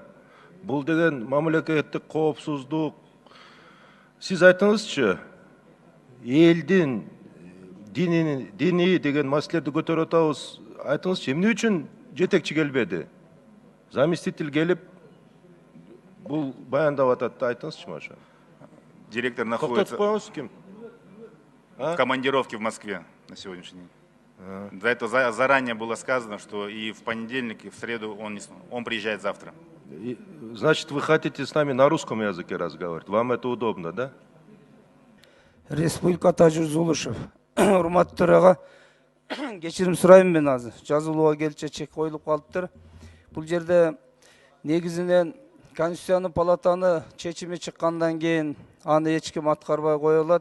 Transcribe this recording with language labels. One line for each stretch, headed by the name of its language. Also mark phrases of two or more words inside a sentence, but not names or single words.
Kyrgyz: Бул деген мамлекеттик коопсуздук. Сиз айтыңызчы, элдин дини деген маселелерди көтөрүп атабыз. Айтыңызчы, эмне үчүн жетекчи келбеди? Заместитель келип бул баяндап атат, айтыңызчы ошо.
Russian: Директор
Kyrgyz: Токтотуп
Russian: находится
Kyrgyz: коюңуз ким?
Russian: в командировке в Москве на сегодняшний день. За это заранее было сказано, что и в понедельник, и в среду он приезжает завтра. Значит, вы хотите с нами на русском языке разговаривать? Вам это удобно, да? Республика Тажир Зулушев.
Kyrgyz: Урматтуу төрага, кечирим сурайм мен азыр. Жазылууга келче чек коюлуп калыптыр. Бул жерде негизинен Конституциянын палатаны чечими чыккандан кийин аны эч ким аткарбай кое алат.